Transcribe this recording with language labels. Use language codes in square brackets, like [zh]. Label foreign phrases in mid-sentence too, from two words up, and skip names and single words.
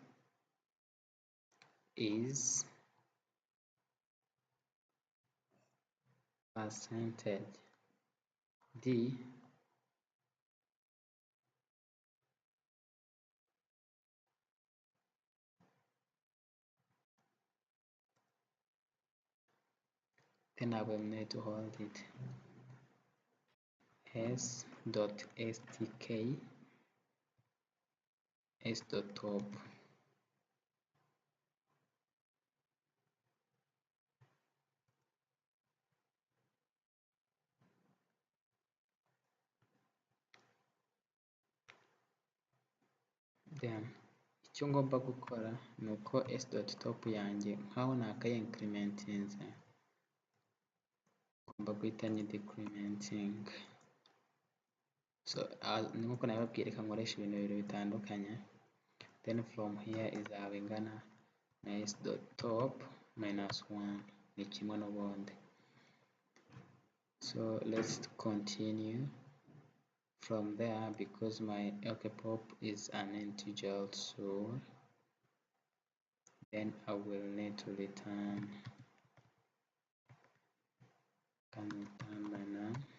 [en] is percentage d then I will need to hold it s.stk s.top. [rw] Then icyo ngomba gukora ni uko s.top yanjye nkaho nakaye incrementinze, ngomba guhita nyi decrementing. So nkuko nababwiye, reka nkoresha ibintu bibiri bitandukanye. [en] Then from here [rw] izaba ingana na s.top minus 1, ni kimwe n'ubundi. [en] So let's continue from there, because my pop is an integer, so then I will need to return my num.